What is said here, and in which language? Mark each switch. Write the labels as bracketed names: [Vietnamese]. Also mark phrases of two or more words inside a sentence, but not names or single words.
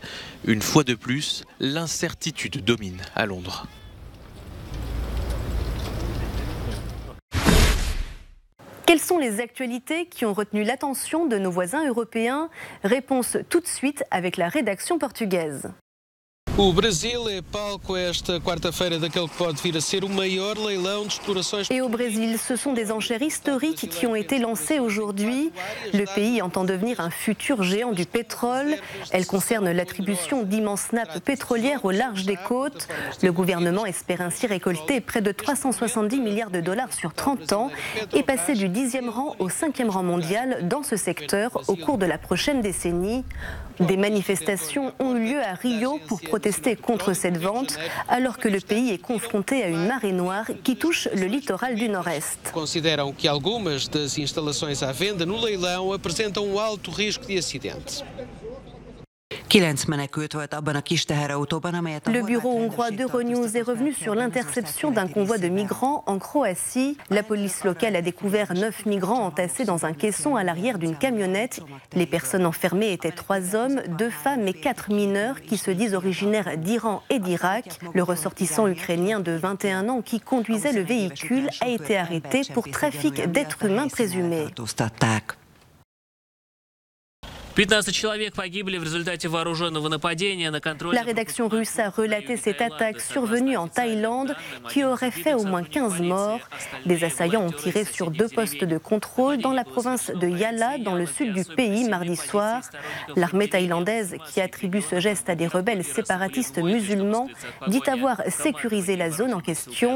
[French] Une fois de plus, l'incertitude domine à Londres. Quelles sont les actualités qui ont retenu l'attention de nos voisins européens? Réponse tout de suite avec la rédaction portugaise. [Portuguese] O Brasil é palco esta quarta-feira daquele que pode vir a ser o maior leilão de explorações. [French] Et au Brésil, ce sont des enchères historiques qui ont été lancées aujourd'hui. Le pays entend devenir un futur géant du pétrole. Elles concernent l'attribution d'immenses nappes pétrolières au large des côtes. Le gouvernement espère ainsi récolter près de 370 milliards de dollars sur 30 ans et passer du 10e rang au 5e rang mondial dans ce secteur au cours de la prochaine décennie. Des manifestations ont eu lieu à Rio pour protester contre cette vente, alors que le pays est confronté à une marée noire qui touche le littoral du nord-est. [Portuguese] Consideram que algumas das instalações à venda no leilão apresentam alto risco de acidente. [French] Le bureau hongrois d'Euronews est revenu sur l'interception d'un convoi de migrants en Croatie. La police locale a découvert 9 migrants entassés dans un caisson à l'arrière d'une camionnette. Les personnes enfermées étaient 3 hommes, 2 femmes et 4 mineurs qui se disent originaires d'Iran et d'Irak. Le ressortissant ukrainien de 21 ans qui conduisait le véhicule a été arrêté pour trafic d'êtres humains présumés. [Russian] 15 человек погибли в результате вооруженного нападения на контроль. [French] La rédaction russe a relaté cette attaque survenue en Thaïlande qui aurait fait au moins 15 morts. Des assaillants ont tiré sur 2 postes de contrôle dans la province de Yala, dans le sud du pays, mardi soir. L'armée thaïlandaise, qui attribue ce geste à des rebelles séparatistes musulmans, dit avoir sécurisé la zone en question.